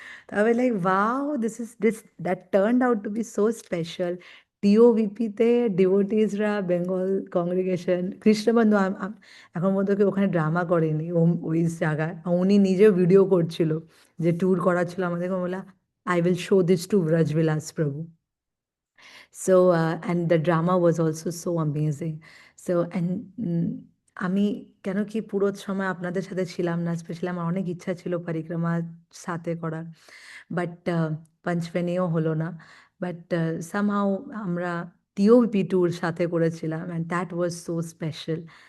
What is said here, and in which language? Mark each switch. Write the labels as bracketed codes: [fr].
[bn] তবে [en] Like wow, this that turned out to be so special. [bn] টিওভিপিতে ডিভোটিসরা, Bengal congregation, কৃষ্ণবন্ধু এখন মধ্যে কি ওখানে ড্রামা করেনি, ওই জায়গায় উনি নিজেও ভিডিও করছিল, যে ট্যুর করাচ্ছিল আমাদেরকে, বলা [en] I will show this [bn] two Brajabilas প্রভু। [en] So, and the drama was also so amazing. So, and [bn] আমি কেন কি পুরো সময় আপনাদের সাথে ছিলাম না, স্পেশালি আমার অনেক ইচ্ছা ছিল পরিক্রমা সাথে করার, বাট পঞ্চবেনিও হলো না। [en] but somehow [bn] আমরা টিওপি ট্যুর সাথে করেছিলাম, [en] And that was so special.